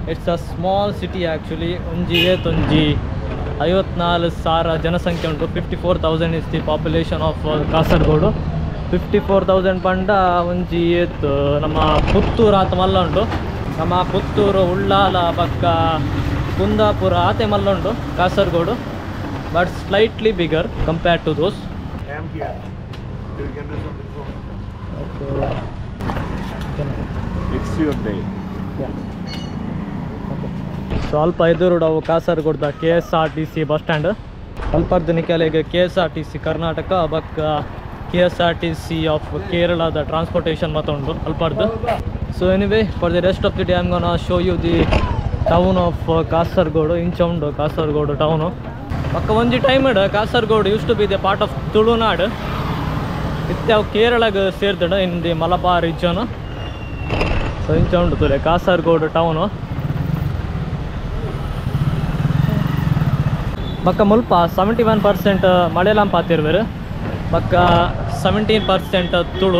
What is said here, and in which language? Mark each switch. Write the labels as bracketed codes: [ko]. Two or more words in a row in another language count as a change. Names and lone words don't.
[en] It's a small city actually. [tcy] ಒಂಜಿ 54,000 ಜನಸಂಖ್ಯೆ ಉಂಟು. 54,000 [en] is the population of [tcy] ಕಾಸರಗೋಡು. 54,000 ಪಂಡ ಒಂಜಿ ನಮ್ಮ ಪುತ್ತೂರು ಆತ ಮಲ್ಲ ಉಂಟು. ನಮ್ಮ ಪುತ್ತೂರು, ಉಳ್ಳಾಲ, ಪಕ್ಕ ಕುಂದಾಪುರ ಆತೆ ಮಲ್ಲ ಉಂಟು ಕಾಸರಗೋಡು. [en] but slightly bigger compared to those. [tcy] ಸ್ವಲ್ಪ ಎದುರುಡವು ಕಾಸರಗೋಡ್ದ KSRTC ಬಸ್ ಸ್ಟ್ಯಾಂಡ್. ಅಲ್ಪರ್ದು ನಿಕಲೆಗೆ KSRTC ಕರ್ನಾಟಕ ಬಕ್ಕ KSRTC ಆಫ್ ಕೇರಳದ ಟ್ರಾನ್ಸ್ಪೋರ್ಟೇಷನ್ ಮಾತ ಉಂಟು ಅಲ್ಪರ್ದು. [en] so anyway for the rest of the day I am gonna show you the town of Kasaragod. [tcy] ಇಂಚ ಉಂಡು ಕಾಸರಗೋಡು ಟೌನು. ಪಕ್ಕ ಒಂಜಿ ಟೈಮ್ ಕಾಸರಗೋಡು [en] use to be the part of [tcy] ತುಳುನಾಡು. ಇತ್ಯಾವ ಕೇರಳಗೆ ಸೇರ್ದಡ [en] in the Malabar region. [tcy] ಸೊ ಇಂಚ ಉಂಡು ತುಲೆ ಕಾಸರಗೋಡು ಟೌನು. ಬಕ್ಕ ಮುಲ್ಪ 71% ಮಲಯಾಳಂ ಪಾತಿರ್ವೇರು. ಬಕ್ಕ 17% ತುಳು.